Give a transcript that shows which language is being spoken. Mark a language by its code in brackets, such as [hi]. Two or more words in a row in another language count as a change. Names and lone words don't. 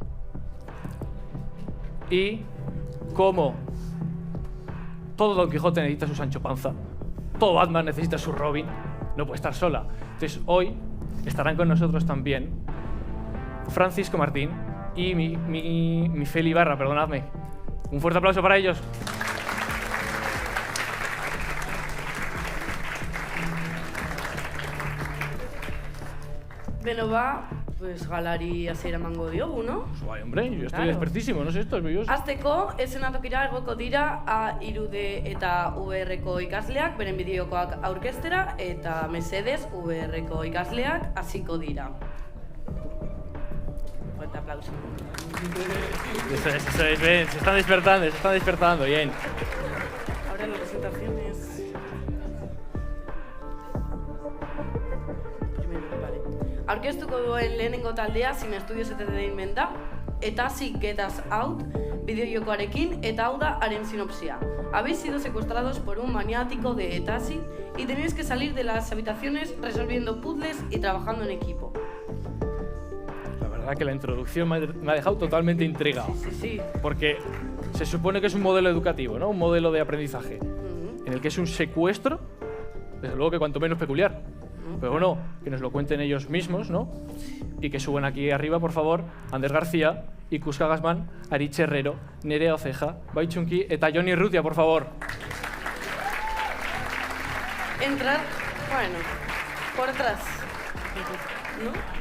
[es] Y como todo Don Quijote necesita su Sancho Panza, todo Batman necesita su Robin, no puede estar sola. Entonces hoy estarán con nosotros también Francisco Martín y mi Feli Barra, perdonadme. Un fuerte aplauso para ellos. [eu] Beno ba, pues galari hasiera emango diogu, no? Pues bai, [es] hombre, yo estoy Claro. expertísimo, no sé esto, es belloso. [eu] Azteko, eszenatokira egoko dira A, 3D eta VR-ko ikasleak, beren bideokoak aurkeztera, eta mesedez VR-ko ikasleak hasiko dira. [es] Fuerte aplauso. Eso es, ven, se están despertando, bien. Ahora la presentación es... Vale. [eu] Aurkeztuko duen lehenengo taldea Sin Estudios Entertainment da, eta hasi Get Us Out bideojokoarekin, eta hau da haren sinopsia. [es] Habéis sido secuestrados por un maniático de Etasi y tenéis que salir de las habitaciones resolviendo puzzles y trabajando en equipo. La verdad que la introducción me ha dejado totalmente intrigado. Sí. Porque se supone que es un modelo educativo, ¿no? Un modelo de aprendizaje. En el que es un secuestro, desde luego que cuanto menos peculiar. Pero bueno, que nos lo cuenten ellos mismos, ¿no? Y que suban aquí arriba, por favor, Ander García, Ikuska Gasman, Aritz Herrero, Nerea Oceja, Baichunki eta Johnny Rutia, por favor. Entrar, bueno, por atrás. ¿No?